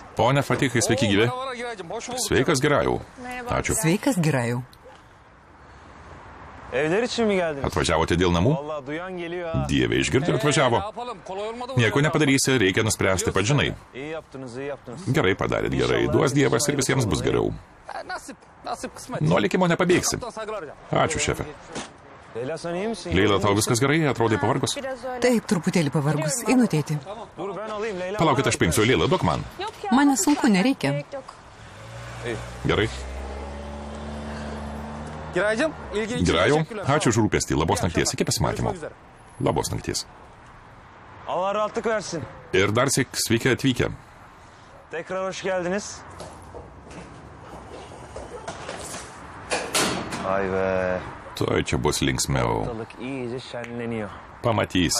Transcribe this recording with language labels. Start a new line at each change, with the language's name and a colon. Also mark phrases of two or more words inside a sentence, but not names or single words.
Lithuanian: Pone Fatikai, sveiki gyvi. Sveikas, Girajau. Ačiū. Sveikas, Girajau.
Turkish: Evler için mi geldiniz?
Lithuanian: Atvažiavote dėl namų?
Turkish: Vallahi duyan geliyor ha.
Lithuanian: Dieve išgirdo ir atvažiavo. Nieko nepadarysi, reikia nuspręsti, pats žinai.
Turkish: İyi yaptınız, iyi yaptınız.
Lithuanian: Gerai padarėt, gerai. Duos Dievas ir visiems bus geriau. Nuo likimo nepabėgsi. Ačiū, šefe.
Turkish: Leyla sen iyi misin?
Lithuanian: Leila, tau viskas gerai? Atrodai pavargus? Taip, truputėlį pavargus. Einu, tėti.
Turkish: Dur ben alayım Leyla.
Lithuanian: Palaukit, aš paimsiu. Leila, duok man. Man nesunku, nereikia. Gerai. Girajau, ačiū už rūpestį. Labos nakties. Iki pasimatymo. Labos nakties.
Turkish: Allah rahatlık versin.
Lithuanian: Ir dar sik sveiki atvykę.
Turkish: Tekrar hoş geldiniz. Ay be.
Lithuanian: Tuoj čia bus linksmiau.
Turkish: Ortalık iyice şenleniyor.
Lithuanian: Pamatysit.